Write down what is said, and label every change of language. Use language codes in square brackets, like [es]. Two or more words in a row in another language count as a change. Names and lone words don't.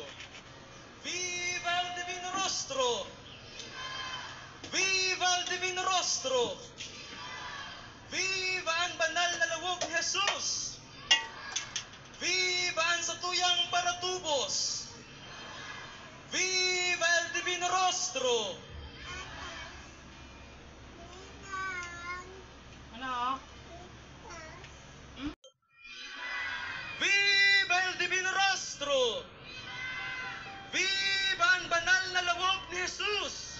[es] Viva el Divino Rostro! Viva el Divino Rostro! [bik] Viva ang banal na lawog ni Jesus! Viva ang satuyang paratubos! [es] Viva el Divino Rostro! [bik] Ano? [es] Viva el Divino Rostro! [bik] Viva ang banal na lawog ni Jesus!